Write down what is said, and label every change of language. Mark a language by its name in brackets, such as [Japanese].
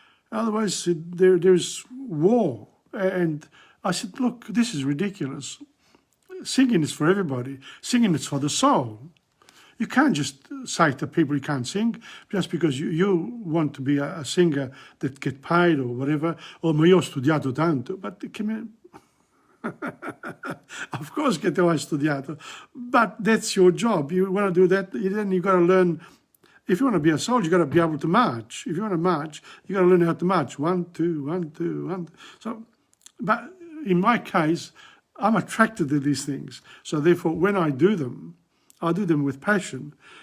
[English] Otherwise, there's war. And I said, look, this is ridiculous. Singing is for everybody. Singing is for the soul. You can't just say to people you can't sing just because you want to be a singer that get paid or whatever. [Italian] Oh, ma io ho studiato tanto. [English] But of course [Italian] che tu hai studiato. [English] But that's your job. You want to do that, then you've got to learn. If you want to be a soldier, you've got to be able to march. If you want to march, you've got to learn how to march. 1, 2, 1, 2, 1. So, but in my case, I'm attracted to these things. So therefore, when I do them with passion.